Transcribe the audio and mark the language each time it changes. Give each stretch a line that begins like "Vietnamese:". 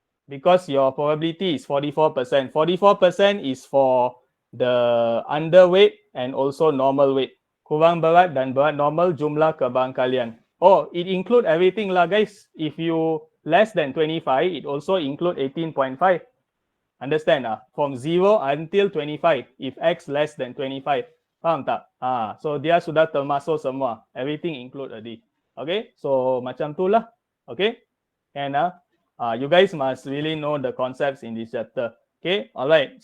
English: Because your probability is 44%. 44% is for the underweight and also normal weight.
Malay: Kurang berat dan berat normal jumlah kebarangkalian.
English: Oh, it include everything lah guys. If you less than 25, it also include 18.5. Understand? From 0 until 25, if X less than 25.
Malay: Faham tak? So dia sudah termasuk semua.
English: Everything include already. Okay? So macam tu lah. Okay? And you guys must really know the concepts in this chapter. Okay? Alright.